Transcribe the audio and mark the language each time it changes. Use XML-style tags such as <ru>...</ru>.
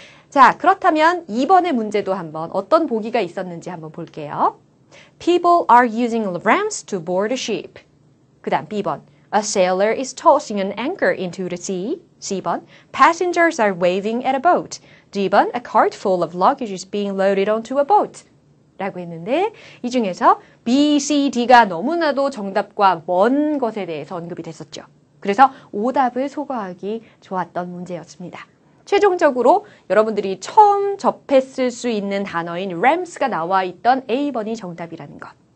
<ko>자, 그렇다면 이번의 문제도 한번 어떤 보기가 있었는지 한번 볼게요.</ko> <en>People are using rams to board a ship.</en> <ko>그 다음 B번.</ko> <en>A sailor is tossing an anchor into the sea. C번. Passengers are waving at a boat. D번. A cart full of luggage is being loaded onto a boat.</en> <ko>라고 했는데 이 중에서 B, C, D가 너무나도 정답과 먼 것에 대해서 언급이 됐었죠. 그래서 오답을 소거하기 좋았던 문제였습니다. 최종적으로 여러분들이 처음 접했을 수 있는 단어인 rams가 나와 있던 A번이 정답이라는 것.</ko>